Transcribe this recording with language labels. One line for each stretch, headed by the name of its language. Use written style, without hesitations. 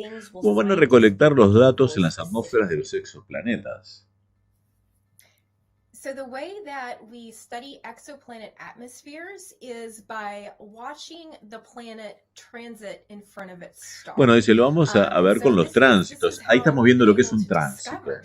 Spanish: ¿Cómo van a recolectar los datos en las atmósferas de los exoplanetas?
English: So the way that we study exoplanet atmospheres is by watching the planet transit in front of its star.
Spanish: Bueno, dice, lo vamos a ver con los tránsitos. Ahí estamos viendo lo que es un tránsito.